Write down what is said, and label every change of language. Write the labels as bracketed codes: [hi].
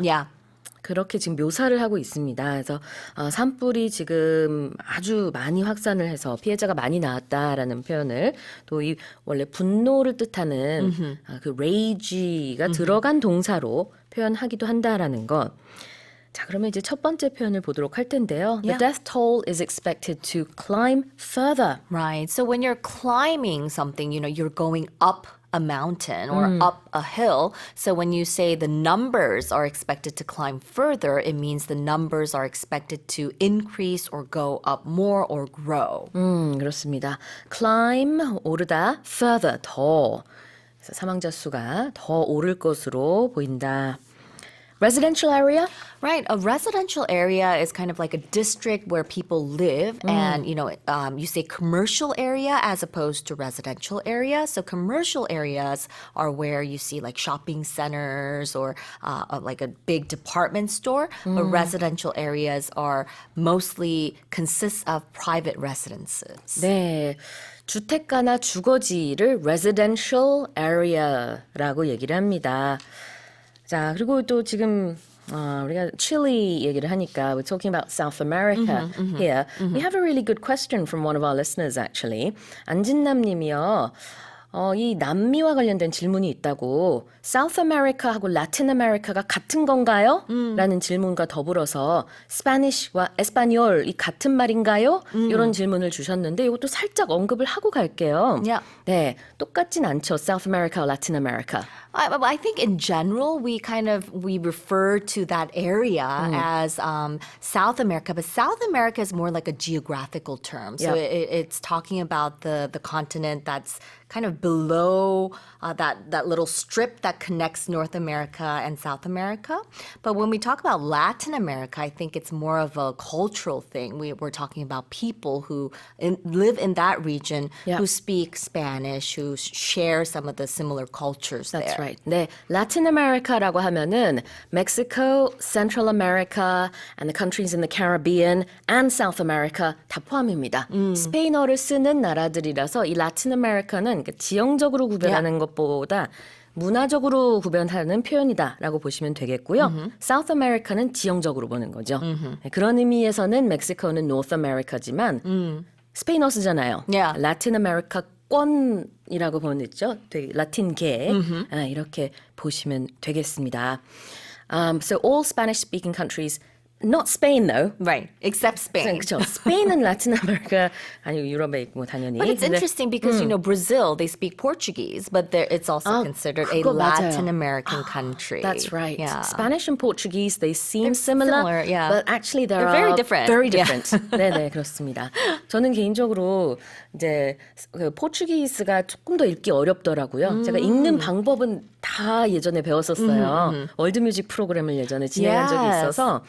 [en] Yeah. [ko] 그렇게 지금 묘사를 하고 있습니다. 그래서 산불이 지금 아주 많이 확산을 해서 피해자가 많이 나왔다라는 표현을 또 이 원래 분노를 뜻하는 그 rage가 들어간 동사로 표현하기도 한다라는 것. 자, 그러면 이제 첫 번째 표현을 보도록 할 텐데요. [en] The death toll is expected to climb further. Right. So when you're climbing something, you're going up a mountain or up a hill. So when you say the numbers are expected to climb further, it means the numbers are expected to increase or go up more or grow. [ko] 그렇습니다. Climb, 오르다, further, 더. 그래서 사망자 수가 더 오를 것으로 보인다. [en] Residential area? Right. A residential area is kind of like a district where people live. And, you say commercial area as opposed to residential area. So commercial areas are where you see like shopping centers or like a big department store. But residential areas are mostly consists of private residences. [ko] 네. 주택가나 주거지를 residential area라고 얘기를 합니다. 자, 그리고 또 지금 우리가 칠리 얘기를 하니까 [en] we're talking about South America here. We have a really good question from one of our listeners actually. [ko] 안진남 님이요. 이 남미와 관련된 질문이 있다고 South America하고 Latin America가 같은 건가요? 라는 질문과 더불어서 Spanish와 Espanol 이 같은 말인가요? 이런 질문을 주셨는데 이것도 살짝 언급을 하고 갈게요. [en] Yeah. [ko] 네, 똑같진 않죠. South America, Latin America. [en] I think in general, we refer to that area as South America, but South America is more like a geographical term. So it's talking about the continent that's kind of below that little strip that connects North America and South America. But when we talk about Latin America, I think it's more of a cultural thing. We're talking about people who live in that region Yeah. who speak Spanish, who share some of the similar cultures That's there. right. 네, [ko] Latin America라고 하면은 [en] Mexico, Central America, and the countries in the Caribbean and South America [ko] 다 포함입니다. 스페인어를 쓰는 나라들이라서 이 Latin America는 지형적으로 구별하는 것보다 문화적으로 구별하는 표현이다라고 보시면 되겠고요. South America는 지형적으로 보는 거죠. 네, 그런 의미에서는 멕시코는 North America지만 스페인어 쓰잖아요. [en] Yeah. [ko] Latin America 권이라고 보면 있죠. 되게 라틴계 이렇게 보시면 되겠습니다. [en] So all Spanish-speaking countries, not Spain though. Right, except Spain. [ko] 그렇죠. 스페인은 라틴 아메리카 아니고 유럽에 있고 당연히. [en] But it's [ko] 근데 [en] interesting because, you know, Brazil, they speak Portuguese, but it's also considered a [ko] 그거 맞아요. [en] Latin American country. That's right. Yeah. Spanish and Portuguese, they seem similar, yeah. but actually They're very different. Very Yeah. different. [ko] 네네, 그렇습니다. 저는 개인적으로 이제 그 포르투기스가 조금 더 읽기 어렵더라고요. 제가 읽는 방법은 다 예전에 배웠었어요. 월드뮤직 프로그램을 예전에 진행한 적이 있어서.